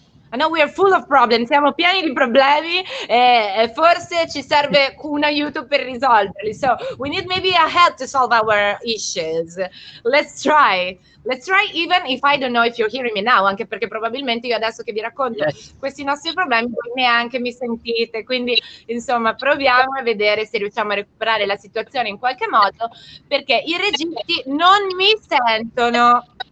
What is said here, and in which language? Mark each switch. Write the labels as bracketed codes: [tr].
[en] I know we are full of problems, [it] siamo pieni di problemi e forse ci serve un aiuto per risolverli. [en] So we need maybe a help to solve our issues. Let's try. Let's try, even if I don't know if you're hearing me now, [it] anche perché probabilmente io adesso che vi racconto questi nostri problemi voi neanche mi sentite. Quindi insomma proviamo a vedere se riusciamo a recuperare la situazione in qualche modo, perché i registi non mi sentono.